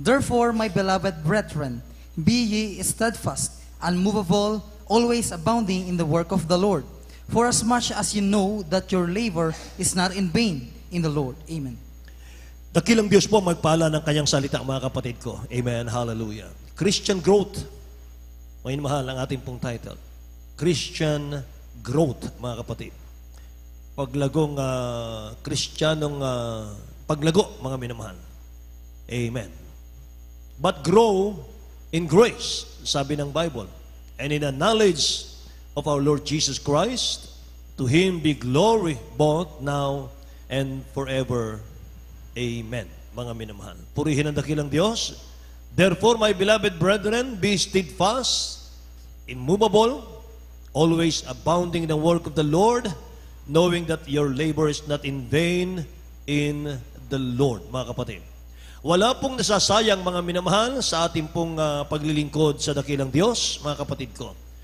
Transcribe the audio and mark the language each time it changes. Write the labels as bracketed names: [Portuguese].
[English] Therefore, my beloved brethren, be ye steadfast, unmovable, always abounding in the work of the Lord. For as much as you know that your labor is not in vain in the Lord. Amen. [Filipino] Dakilang Diyos po magpala ng kanyang salita, mga kapatid ko. Amen. Hallelujah. Christian growth. May mahal ang ating pong title. Christian growth, mga kapatid. Paglagong Kristiyanong paglago, mga minamahal. Amen. [English] But grow in grace, [Filipino] sabi ng Bible, [English] and in the knowledge of our Lord Jesus Christ. To Him be glory both now and forever. [Filipino] Amen. Mga minamahal. Purihin ang dakilang Diyos. [English] Therefore, my beloved brethren, be steadfast, immovable, always abounding in the work of the Lord, knowing that your labor is not in vain in the Lord. [Filipino] Mga kapatid, wala pong nasasayang, mga minamahal, sa ating pong paglilingkod sa dakilang Diyos, mga kapatid ko.